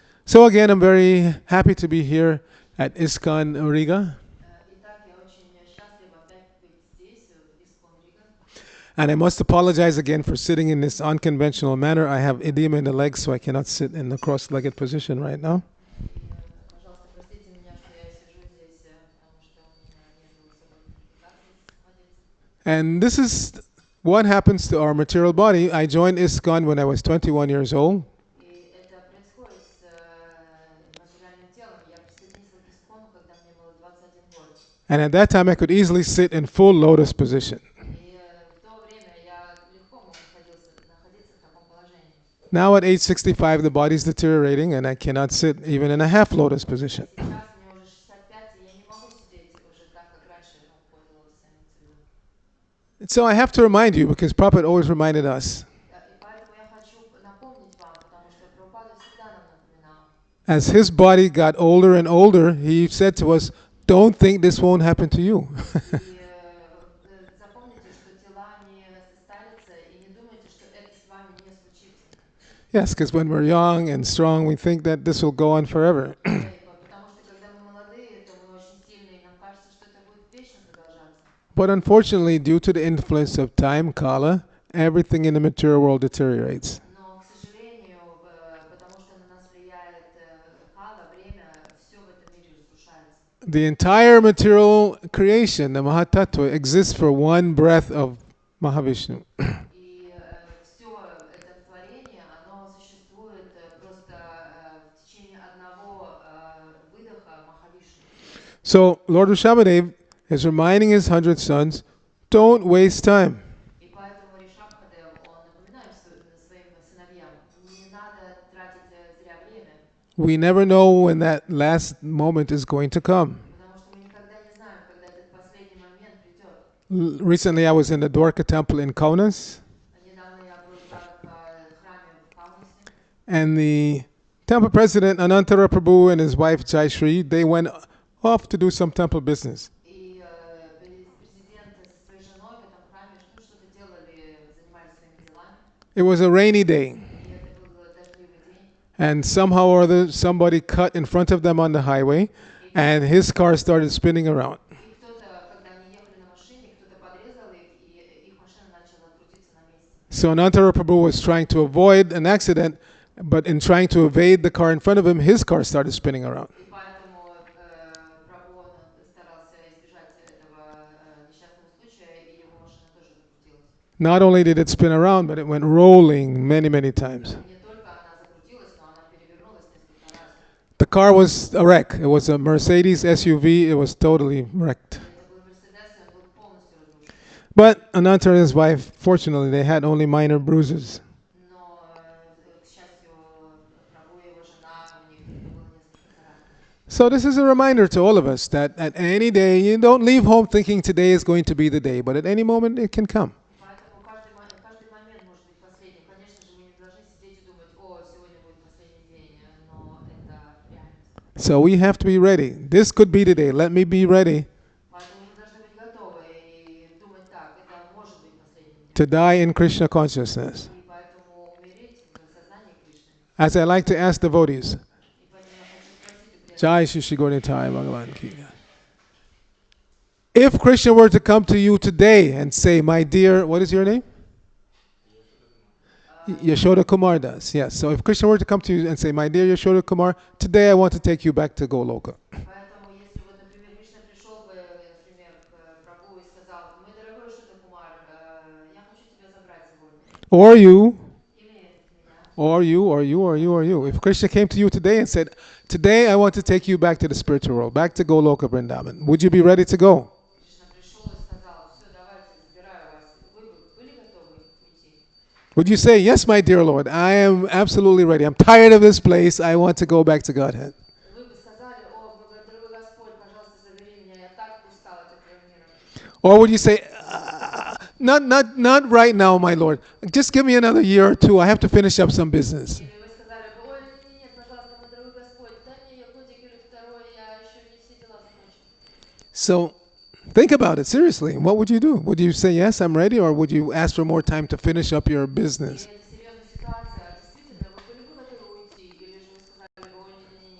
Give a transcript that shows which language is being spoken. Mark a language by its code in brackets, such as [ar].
[en] So again, I'm very happy to be here at ISKCON Riga, [ru] Итак, я очень счастлива опять быть здесь, в Искон Рига. [en] and I must apologize again for sitting in this unconventional manner. I have edema in the legs, so I cannot sit in the cross-legged position right now. [ru] И, пожалуйста, простите меня, что я сижу здесь, потому что у меня нет особой квалификации садиться. [en] And this is what happens to our material body. I joined ISKCON when I was 21 years old. [ru] И это происходит с материальным телом. Я присоединился к Искону, когда мне было 21 год. [en] And at that time, I could easily sit in full lotus position. [ru] И в то время я легко мог находиться в таком положении. [en] Now at age 65, the body is deteriorating, and I cannot sit even in a half lotus position. [ru] Сейчас мне уже 65, и я не могу сидеть уже так, как раньше в позе лотоса, имеется в виду. [en] So I have to remind you, because Prabhupada always reminded us, [ru] И поэтому я хочу напомнить вам, потому что Прабхупада всегда нам напоминал. [en] as his body got older and older, he said to us, don't think this won't happen to you. [ru] И запомните, что тела не состарятся, и не думайте, что это с вами не случится. [en] Yes, because when we're young and strong, we think that this will go on forever. [ru] Потому что когда мы молодые, то мы очень сильные, и нам кажется, что это будет вечно продолжаться. [en] But unfortunately, due to the influence of time, kala, everything in the material world deteriorates. [ru] Но, к сожалению, потому что на нас влияет кала, время, все в этом мире разрушается. [en] The entire material creation, the Mahatattva, exists for one breath of Mahavishnu. [ru] И все это творение, оно существует просто в течение одного выдоха Махавишну. [en] So Lord Rishabhadev is reminding his 100 sons, don't waste time. [ru] И поэтому Ришабхадев, он напоминает своим сыновьям, не надо тратить зря время, [en] We never know when that last moment is going to come. [ru] потому что мы никогда не знаем, когда этот последний момент придет. [en] Recently, I was in the Dwarka temple in Kaunas, [ru] Недавно я был в храме в Каунасе, [en] and the temple president, Anantara Prabhu, and his wife Jayashri, they went off to do some temple business. [ru] и президент со своей женой в этом храме что-то делали, занимались своими делами, [en] It was a rainy day, [ru] и это был дождливый день. [en] and somehow or other, somebody cut in front of them on the highway, and his car started spinning around. [ru] И кто-то, когда они ехали на машине, кто-то подрезал их, и их машина начала крутиться на месте. [en] So Anantara Prabhu was trying to avoid an accident, but in trying to evade the car in front of him, his car started spinning around. [ru] И поэтому Прабhu старался избежать этого несчастного случая, и его машина тоже закрутилась. [en] Not only did it spin around, but it went rolling many, many times. [ru] Не только она закрутилась, но она перевернулась несколько раз. [en] The car was a wreck. It was a Mercedes SUV. It was totally wrecked. [ru] Это был Мерседес, и он был полностью разрушен. [en] But Anantara and his wife, fortunately, they had only minor bruises. [ru] Но, к счастью, Прабу и его жена, у них только было несколько царапин. [en] So this is a reminder to all of us that at any day, you don't leave home thinking today is going to be the day, but at any moment it can come. [ru] Поэтому каждый момент может быть последним. Конечно же, мы не должны сидеть и думать, о, сегодня будет последний день, но это реальность. [en] So we have to be ready. This could be the day. Let me be ready [ru] Поэтому мы должны быть готовы и думать так, это может быть последним днем. [en] to die in Krishna consciousness. [ru] И поэтому умереть в сознании Кришны. [en] As I like to ask devotees, [ru] И поэтому я хочу спросить у преданных, [hi] Jai Shri Shri Gaura Bhagavan Ki. [en] If Krishna were to come to you today and say, my dear, what is your name? Yashoda Kumar Das. Yes. So if Krishna were to come to you and say, my dear Yashoda Kumar, today I want to take you back to Goloka. [ru] поэтому если вот, например, Кришна пришел бы, например, к Прабху и сказал, мой дорогой Шута Кумар, я хочу тебя забрать сегодня. [en] Or you, [ru] Или меня. [en] or you. If Krishna came to you today and said, today I want to take you back to the spiritual world, back to Goloka Vrindavan, would you be ready to go? [ru] Кришна пришел и сказал, все, давайте, забираю вас. Вы бы были готовы уйти? [en] Would you say, yes, my dear Lord, I am absolutely ready. I'm tired of this place. I want to go back to Godhead. [ru] Вы бы сказали, о, дорогой Господь, пожалуйста, забери меня, я так устал от этого мира. [en] Or would you say, not right now, my Lord. Just give me another year or two. I have to finish up some business. [ru] Или вы сказали бы, ой, нет, пожалуйста, мой дорогой Господь, дай мне годик или второй, я еще не все дела закончил. [en] So think about it seriously. What would you do? Would you say, yes, I'm ready? Or would you ask for more time to finish up your business? [ru] И это серьезная ситуация. Действительно, вы были бы готовы уйти, или же вы сказали бы, ой, нет,